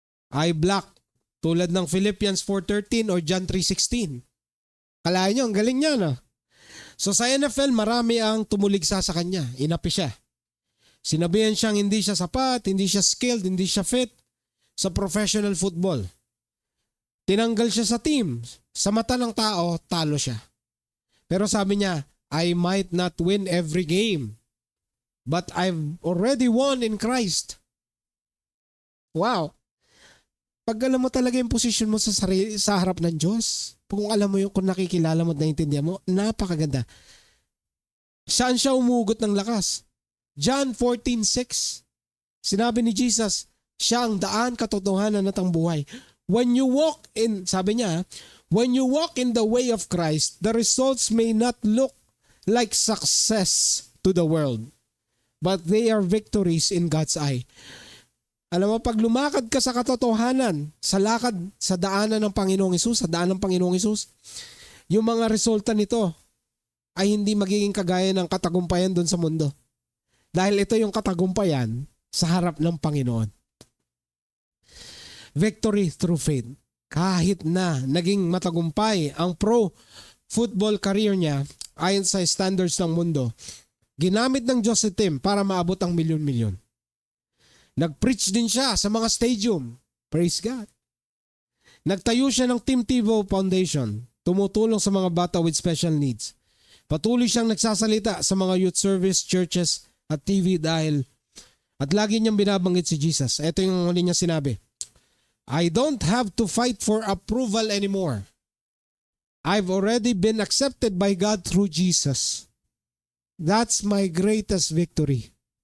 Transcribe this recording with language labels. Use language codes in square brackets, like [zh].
[tl] Eye black, tulad ng Philippians 4:13 or John 3:16. Kalahin niyo, ang galing niya, no? So sa NFL, marami ang tumuligsa sa kanya. Inapi siya. Sinabihan siyang hindi siya sapat, hindi siya skilled, hindi siya fit sa professional football. Tinanggal siya sa team. Sa mata ng tao, talo siya. Pero sabi niya, [en] I might not win every game, but I've already won in Christ. [tl] Wow. Pag alam mo talaga yung position mo sa harap ng Diyos, kung alam mo yung, kung nakikilala mo at naiintindihan mo, napakaganda. Saan siya umugot ng lakas? John 14:6. Sinabi ni Jesus, siya ang daan, katotohanan at ang buhay. [en] when you walk in, [tl] sabi niya, [en] when you walk in the way of Christ, the results may not look like success to the world, but they are victories in God's eye. [tl] Alam mo, pag lumakad ka sa katotohanan, sa lakad, sa daanan ng Panginoong Hesus, sa daan ng Panginoong Hesus, yung mga resulta nito ay hindi magiging kagaya ng katagumpayan doon sa mundo. Dahil ito yung katagumpayan sa harap ng Panginoon. [en] Victory through faith. [tl] Kahit na naging matagumpay ang pro football career niya ayon sa standards ng mundo, ginamit ng Diyos si Tim para maabot ang milyon-milyon. Nag-preach din siya sa mga stadium. [en] Praise God. [tl] Nagtayo siya ng Tim Tebow Foundation, tumutulong sa mga bata [en] with special needs. [tl] Patuloy siyang nagsasalita sa mga youth service, churches at TV at lagi niyang binabanggit si Jesus. Ito yung huli niya sinabi. [en] I don't have to fight for approval anymore. I've already been accepted by God through Jesus. That's my greatest victory.